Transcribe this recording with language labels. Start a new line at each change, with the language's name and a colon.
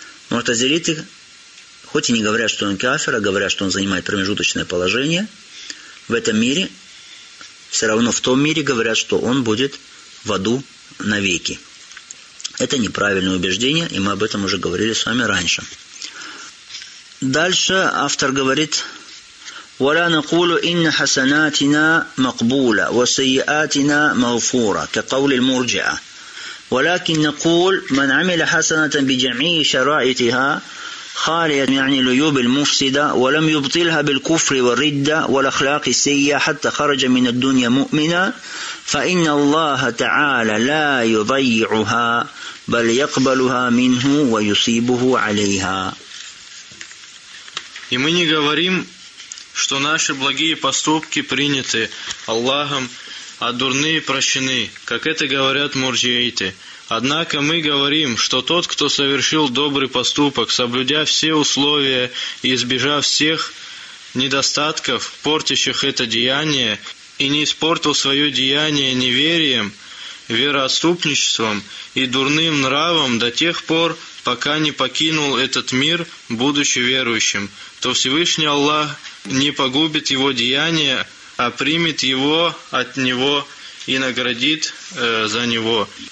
Russian: Мутазилиты, хоть и не говорят, что он кафир, а говорят, что он занимает промежуточное положение, в этом мире, все равно в том мире говорят, что он будет в аду навеки. Это неправильное убеждение, и мы об этом уже говорили с вами раньше. Дальше автор говорит:
Arabic: «Вала накулу инна хасанатина макбула, васайиатина магфура, ка каули мурджиа. Валакин накул, ман амиля хасанатан биджамии шараитиха, خالية يعني العيوب المفسدة ولم يبطلها بالكفر والردة والأخلاق السيئة حتى خرج من الدنيا مؤمنا فإن الله تعالى لا يضيعها بل يقبلها منه ويصيبه عليها.
Russian: И мы не говорим, что наши благие поступки приняты Аллахом, а дурные прощены, как это говорят мурджиите. Однако мы говорим, что тот, кто совершил добрый поступок, соблюдя все условия и избежав всех недостатков, портящих это деяние, и не испортил свое деяние неверием, вероотступничеством и дурным нравом до тех пор, пока не покинул этот мир, будучи верующим, то Всевышний Аллах не погубит его деяние, а примет его от него и наградит за него».